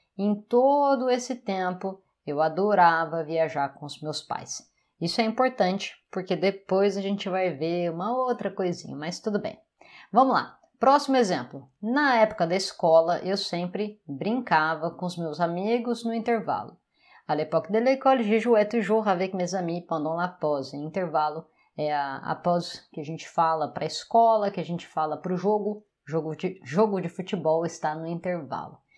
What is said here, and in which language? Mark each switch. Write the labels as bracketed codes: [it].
[pt] Em todo esse tempo, eu adorava viajar com os meus pais. Isso é importante, porque depois a gente vai ver uma outra coisinha, mas tudo bem. Vamos lá. Próximo exemplo. Na época da escola, eu sempre brincava com os meus amigos no intervalo. [fr] À l'époque de l'école, je jouais toujours avec mes amis pendant la pause. [pt] Intervalo é a pause que a gente fala para a escola, que a gente fala para o jogo. Jogo de futebol está no intervalo.